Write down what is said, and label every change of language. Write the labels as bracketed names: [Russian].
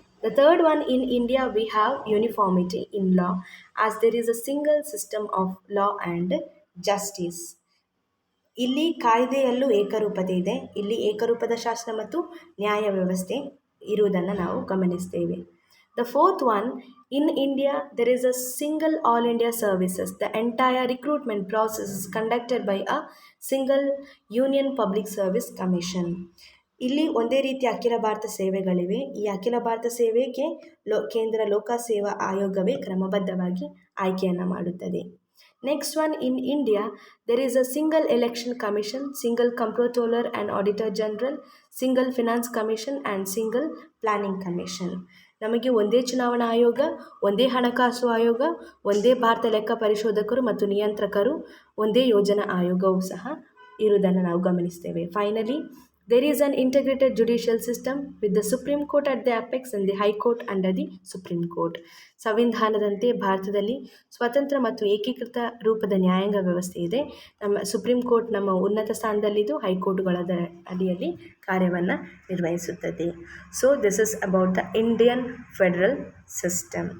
[English] The third one, in India we have uniformity in law as there is a single system of law and justice. [Kannada] ಇಲ್ಲಿ ಕಾಯ್ದೆಯಲ್ಲೂ ಏಕರೂಪತೆ ಇದೆ. ಇಲ್ಲಿ ಏಕರೂಪದ ಶಾಸನ ಮತ್ತು ನ್ಯಾಯ ವ್ಯವಸ್ಥೆ ಇರುವುದನ್ನು ನಾವು ಗಮನಿಸ್ತೇವೆ. [English] The fourth one, in India there is a single All India Services. The entire recruitment process is conducted by a single Union Public Service Commission. [Kannada] ಇಲ್ಲಿ ಒಂದೇ ರೀತಿಯ ಅಖಿಲ ಭಾರತ ಸೇವೆಗಳಿವೆ. ಈ ಅಖಿಲ ಭಾರತ ಸೇವೆಗೆ ಕೇಂದ್ರ ಲೋಕ ಸೇವಾ ಆಯೋಗವೇ ಕ್ರಮಬದ್ಧವಾಗಿ ಆಯ್ಕೆಯನ್ನು ಮಾಡುತ್ತದೆ. [English] Next one, in India, there is a single election commission, single comptroller and auditor general, single finance commission and single planning commission. [Kannada] ನಮಗೆ ಒಂದೇ ಚುನಾವಣಾ ಆಯೋಗ, ಒಂದೇ ಹಣಕಾಸು ಆಯೋಗ, ಒಂದೇ ಭಾರತ ಲೆಕ್ಕ ಪರಿಶೋಧಕರು ಮತ್ತು ನಿಯಂತ್ರಕರು, ಒಂದೇ ಯೋಜನಾ ಆಯೋಗವೂ ಸಹ ಇರುವುದನ್ನು ನಾವು ಗಮನಿಸ್ತೇವೆ. [English] Finally, there is an integrated judicial system with the Supreme Court at the apex and the High Court under the Supreme Court. [Kannada] ಸಂವಿಧಾನದಂತೆ ಭಾರತದಲ್ಲಿ ಸ್ವತಂತ್ರ ಮತ್ತು ಏಕೀಕೃತ ರೂಪದ ನ್ಯಾಯಾಂಗ ವ್ಯವಸ್ಥೆ ಇದೆ. ನಮ್ಮ ಸುಪ್ರೀಂ ಕೋರ್ಟ್ ನಮ್ಮ ಉನ್ನತ ಸ್ಥಾನದಲ್ಲಿದ್ದು ಹೈಕೋರ್ಟ್ಗಳ ಅಡಿಯಲ್ಲಿ ಕಾರ್ಯವನ್ನು ನಿರ್ವಹಿಸುತ್ತದೆ. [English] So this is about the Indian federal system.